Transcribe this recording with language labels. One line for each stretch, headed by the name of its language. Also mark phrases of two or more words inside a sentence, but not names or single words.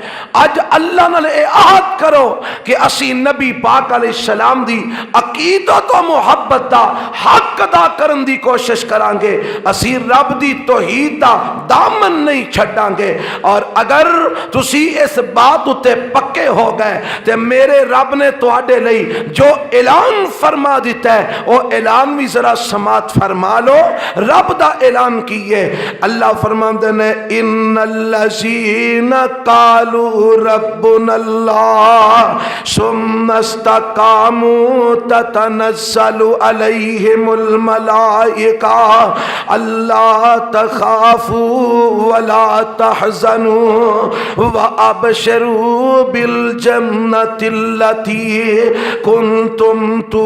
Punjabi: اج اللہ نال عہد کرو کہ اسی نبی پاک علیہ السلام دی عقیدت و محبت دا حق ادا کرن دی کوشش کران گے، اسی رب دی توحید دا دامن نہیں چھڈاں گے۔ اور اگر تسی اس بات اتے پکے ہو گئے تے میرے رب نے تواڈے لئی جو اعلان فرما دیتا ہے وہ اعلان بھی ذرا سماعت فرما لو۔ رب دا اعلان کیے، اللہ فرما
Arabic: ان الذین قالوا ربنا اللہ ثم استقاموا تتنزل علیہم الملائکہ الا تخافوا ولا تحزنوا وابشروا بالجنۃ التي کنتم